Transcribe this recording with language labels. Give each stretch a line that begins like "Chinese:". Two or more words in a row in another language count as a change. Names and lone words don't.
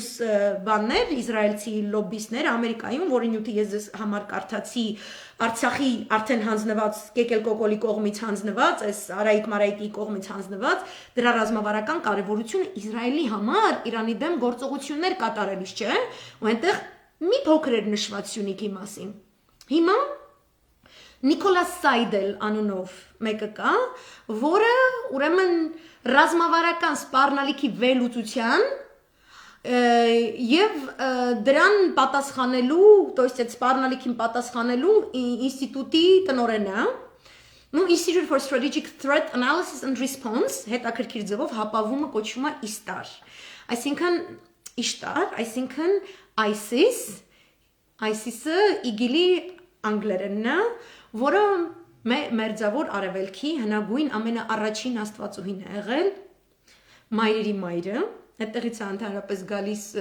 Armenian: բաններ, իսրայելցի լոբբիստներ Ամերիկայում, որի նյութը ես ձեզ համար կարդացի Արցախի արդեն հանձնված Կեկել Կոկոլի կողմից հանձնված, այս Արայիկ Մարայիկի կողմից հանձնված, դրա ռազմավարական կարևորությունը Իսրայելի համար Իրանի դեմ գործողություններ կատարելիս չէ, ու այնտեղ մի փոքր էր նշված Սյունիքի մասին։ Հիմա Նիկոլաս Սայդել անունով մեկը կա, որը ուրեմն ռազմավարական սպառնալիքի վերլուծության եւ դրան պատասխանելու,
Russian: то есть
Armenian: այդ սպառնալիքին պատասխանելու ինստիտուտի տնօրենն է,
English: Institute for Strategic Threat Analysis and Response,
Armenian: հետաքրքիր ձևով հապավումը կոչվում է ISTAR, այսինքն ISIS, ISIS-ը իգիլի անգլերենն է, որը մերձավոր արևելքի հնագույն ամենաառաջին աստվածուհին է եղել, մայրերի մայրը, այդտեղից է ընդհանրապես գալիս